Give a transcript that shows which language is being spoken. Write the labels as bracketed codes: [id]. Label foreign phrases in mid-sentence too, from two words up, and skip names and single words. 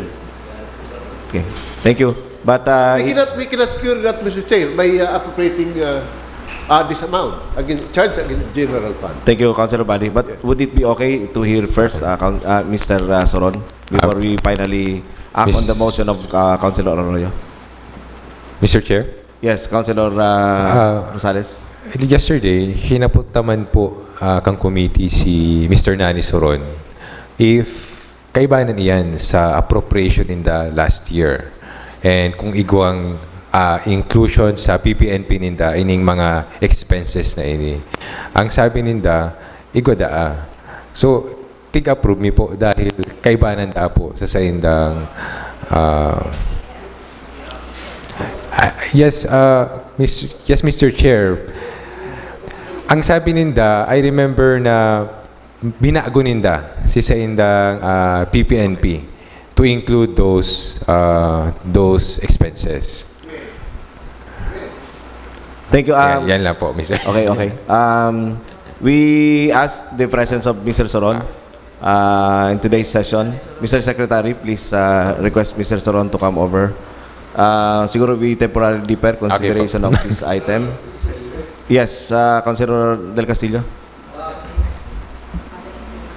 [en] Okay, thank you. But We cannot cure that, Mr. Chair, by appropriating this amount charged against general fund. thank you, Councilor Badi. But would it be okay to hear first Mr. Soron before we finally act on the motion of Councilor Arroyo? Mr. Chair? Yes, Councilor Rosales. [bik] Yesterday, hinaputaman po kang committee si Mr. Nani Soron if kaibanan iyan sa appropriation [en] in the last year [bik] and kung igwang inclusion sa PPNP ninda ining mga expenses na ini. Ang sabi ninda, igwa daa. So, tig-approve mi po dahil kaibanan da po sa indang yes, Mr. Chair. Ang sabi ninda, [en] I remember [bik] na binago ninda sa indang PPNP [en] to include those expenses. Thank you. [bik] Yan lang po, [en] Mr. Okay. We ask the presence of Mr. Soron in today's session. Mr. Secretary, please request Mr. Soron to come over. Siguro we temporarily defer consideration of this item. Yes, Councilor Del Castillo.